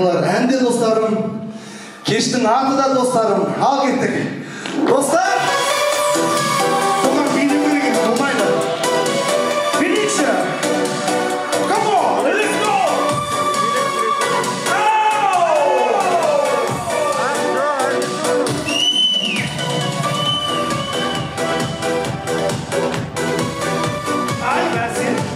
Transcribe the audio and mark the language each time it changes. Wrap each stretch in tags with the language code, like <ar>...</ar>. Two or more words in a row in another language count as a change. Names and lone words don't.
<kk>Айтылар әнде достарым, Кештің аты да достарым. Ал кеттік. Достар! Оған билеу керек емес, болмайды. Билейікші!</kk> <en>Come on, let's go!</en> <kk>Ай, бәсе!</kk>